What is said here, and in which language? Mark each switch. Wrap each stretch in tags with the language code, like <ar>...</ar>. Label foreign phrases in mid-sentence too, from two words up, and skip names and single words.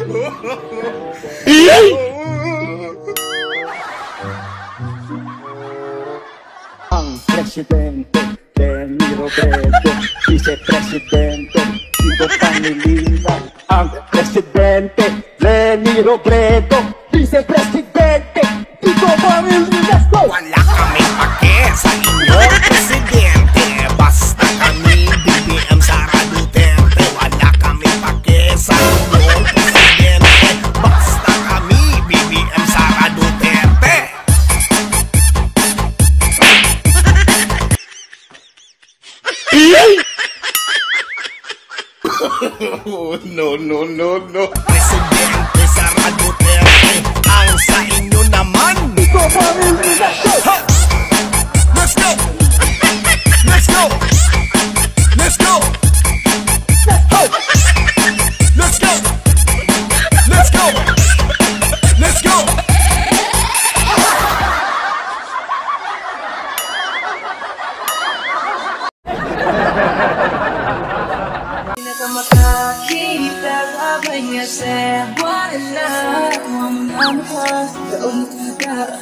<tl>Ang presidente, Leni Robredo, vice-presidente, Tito Pangilinan. Ang presidente, Leni Robredo, vice-presidente, Tito Pangilinan. Wala kami pake sa inyong presidente. Basta kami BBM Sara Duterte. Wala kami pake sa inyong presidente. Basta kami BBM Sara Duterte.</tl> <en>No, no, no, no.</en> <tl>Presidente Sara Duterte, ang sa inyo naman.</tl> <en>Let's go! Let's go! Let's go! Let's go! Let's go! Let's go! Makakita abay nga sa wala kung nampas doon ka</en>